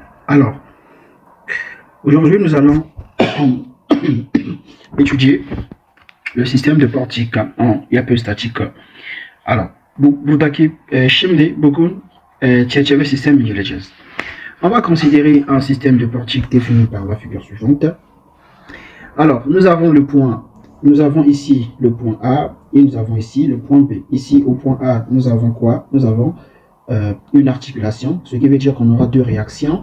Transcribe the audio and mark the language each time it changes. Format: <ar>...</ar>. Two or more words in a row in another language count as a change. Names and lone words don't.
<fr>Alors, aujourd'hui, nous allons étudier le système de portique en IAP statique. Alors,</fr> <tr>buradaki şimdi bugün çerçeve système inceleyeceğiz.</tr> <fr>On va considérer un système de portique défini par la figure suivante. Alors, nous avons ici le point A et nous avons ici le point B. Ici, au point A, nous avons quoi? Nous avons une articulation, ce qui veut dire qu'on aura deux réactions.</fr>